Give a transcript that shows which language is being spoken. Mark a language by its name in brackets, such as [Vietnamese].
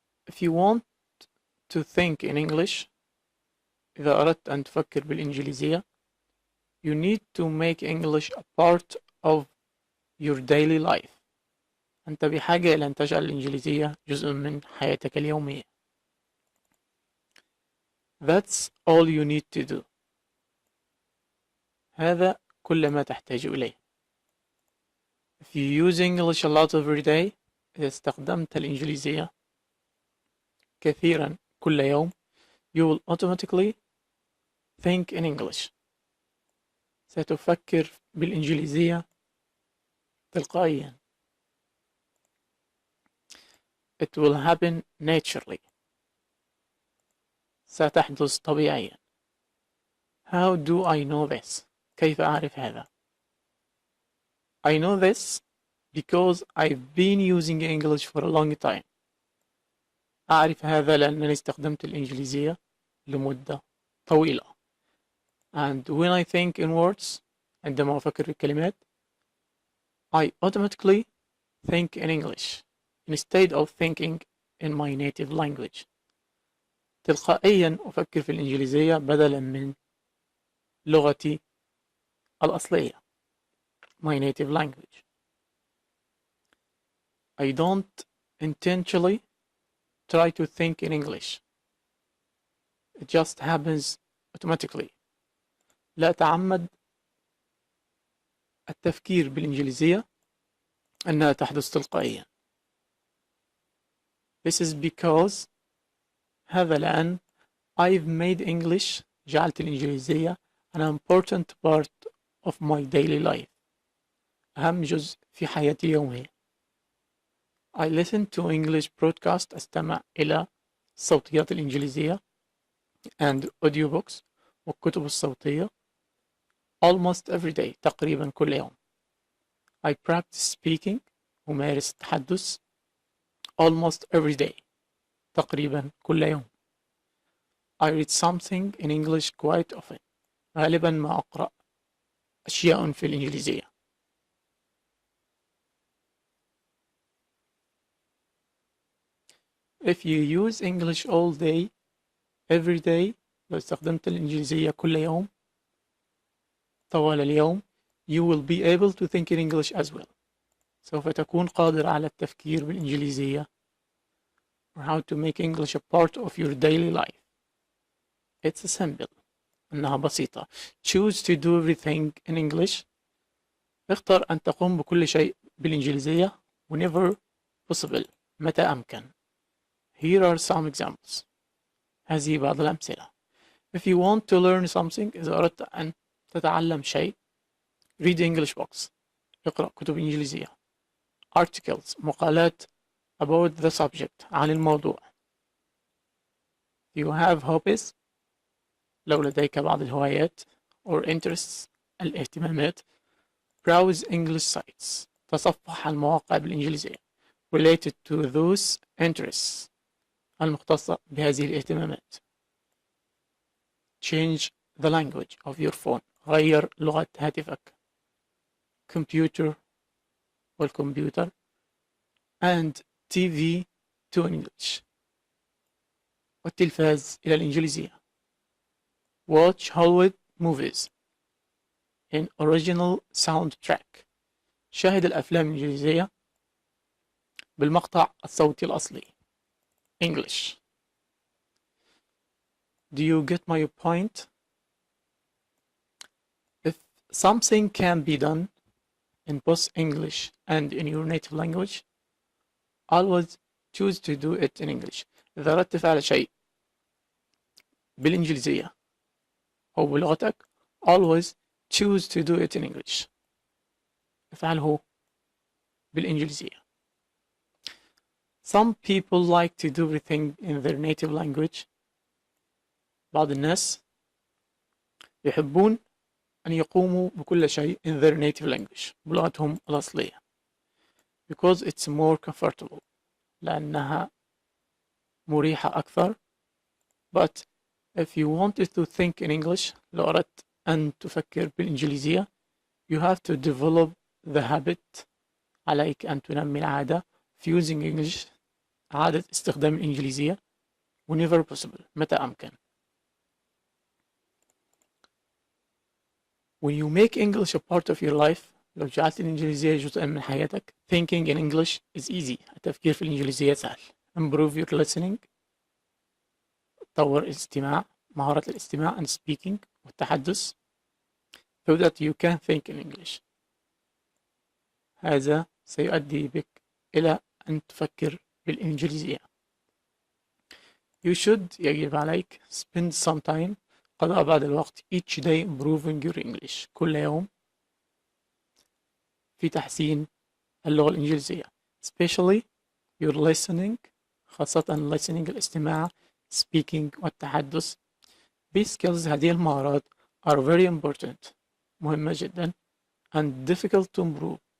[English] If you want to think in English، [Arabic] إذا أردت أن تفكر بالإنجليزية، [English] you need to make English a part of your daily life. [Arabic] أنت بحاجة إلى أن تجعل الإنجليزية جزء من حياتك اليومية. [English] That's all you need to do. [Arabic] هذا كل ما تحتاج إليه. [English] If you use English a lot every day، [Arabic] إذا استخدمت الإنجليزية كثيرا كل يوم، [English] you will automatically think in English. [Arabic] ستفكر بالإنجليزية تلقائيا. [English] It will happen naturally. [Arabic] ستحدث طبيعيا. [English] How do I know this؟ [Arabic] كيف أعرف هذا؟ [English] I know this because I've been using English for a long time. [Arabic] أعرف هذا لأنني استخدمت الإنجليزية لمدة طويلة. [English] And when I think in words، [Arabic] عندما أفكر في الكلمات، [English] I automatically think in English instead of thinking in my native language. [Arabic] تلقائيا أفكر في الإنجليزية بدلا من لغتي الأصلية، [English] my native language. I don't intentionally try to think in English. It just happens automatically. [Arabic] لا أتعمد التفكير بالإنجليزية، أنها تحدث تلقائيا. [English] This is because، [Arabic] هذا لأن [English] I've made English، [Arabic] جعلت الإنجليزية [English] an important part of my daily life، [Arabic] أهم جزء في حياتي اليومية. [English] I listen to English broadcast، [Arabic] أستمع إلى الصوتيات الإنجليزية [English] and audiobooks، [Arabic] والكتب الصوتية [English] almost every day، [Arabic] تقريبا كل يوم. [English] I practice speaking، [Arabic] أمارس التحدث [English] almost every day، [Arabic] تقريبا كل يوم. [English] I read something in English quite often، [Arabic] غالبا ما أقرأ أشياء في الإنجليزية. [English] If you use English all day every day، [Arabic] لو استخدمت الإنجليزية كل يوم طوال اليوم، [English] you will be able to think in English as well. [Arabic] سوف تكون قادر على التفكير بالإنجليزية. [English] or how to make English a part of your daily life. It's simple. [Arabic] إنها بسيطة. [English] Choose to do everything in English. [Arabic] اختر أن تقوم بكل شيء بالإنجليزية [English] whenever possible، [Arabic] متى أمكن. [English] Here are some examples. [Arabic] هذه بعض الأمثلة. [English] If you want to learn something، [Arabic] إذا أردت أن تتعلم شيء، [English] read English books، [Arabic] اقرأ كتب إنجليزية. [English] Articles، [Arabic] مقالات [English] about the subject، [Arabic] عن الموضوع. [English] You have hobbies، [Arabic] لو لديك بعض الهوايات [English] or interests، [Arabic] الاهتمامات. [English] Browse English sites، [Arabic] تصفح المواقع بالإنجليزية [English] related to those interests، [Arabic] المختصة بهذه الاهتمامات. [English] Change the language of your phone، [Arabic] غير لغة هاتفك. [English] Computer، [Arabic] والكمبيوتر. [English] and TV to English، [Arabic] والتلفاز إلى الإنجليزية. [English] Watch Hollywood movies in original soundtrack، [Arabic] شاهد الأفلام الإنجليزية بالمقطع الصوتي الأصلي. [English] English. Do you get my point? If something can be done in both English and in your native language، always choose to do it in English. [Arabic] إذا أردت فعل شيء بالإنجليزية أو بلغتك، [English] always choose to do it in English. [Arabic] افعله بالإنجليزية. [English] Some people like to do everything in their native language. [Arabic] بعض الناس يحبون أن يقوموا بكل شيء [English] in their native language، [Arabic] بلغتهم الأصلية. [English] Because it's more comfortable، [Arabic] لأنها مريحة أكثر. [English] But if you wanted to think in English، [Arabic] لو أردت أن تفكر بالإنجليزية [English] you have to develop the habit. [Arabic] عليك أن تنمي العادة [English] of using English. [Arabic] عادة استخدام الإنجليزية [English] whenever possible. [Arabic] متى أمكن. [English] When you make English a part of your life. [Arabic] لو جعلت الإنجليزية جزءا من حياتك. [English] Thinking in English is easy. [Arabic] التفكير في الإنجليزية سهل. [English] Improve your listening. [Arabic] طور الاستماع. مهارة الاستماع [English] and speaking [Arabic] والتحدث. [English] So that you can think in English. [Arabic] هذا سيؤدي بك إلى أن تفكر بالإنجليزية. [English] You should. [Arabic] يجب عليك [English] spend some time. [Arabic] قضاء بعض الوقت [English] each day improving your English. [Arabic] كل يوم في تحسين اللغة الإنجليزية. [English] Especially your listening. [Arabic] خاصة [English] listening [Arabic] الاستماع. [English] Speaking [Arabic] والتحدث. [English] These skills [Arabic] هذه المهارات [English] are very important. [Arabic] مهمة جدا. [English] And difficult to improve.